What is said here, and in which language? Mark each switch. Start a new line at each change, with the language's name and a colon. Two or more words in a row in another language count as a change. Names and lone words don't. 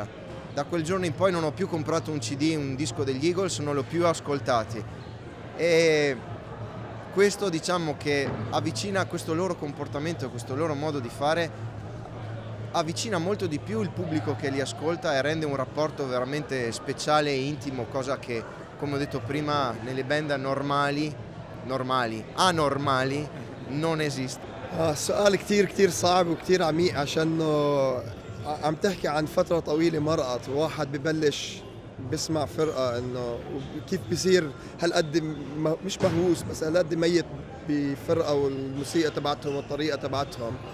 Italian: Da quel giorno in poi non ho più comprato un CD, un disco degli Eagles, non l'ho più ascoltati, e questo diciamo che avvicina questo loro comportamento, questo loro modo di fare avvicina molto di più il pubblico che li ascolta e rende un rapporto veramente speciale e intimo, cosa che, come ho detto prima, nelle band anormali non esiste.
Arabic: سؤال كتير كتير صعب وكتير عميق عشانه عم تحكي عن فترة طويلة مرقت، وواحد ببلش بسمع فرقة انه كيف بيصير هالقد مش مهووس بس هالقد ميت بفرقة والموسيقى تبعتهم والطريقة تبعتهم.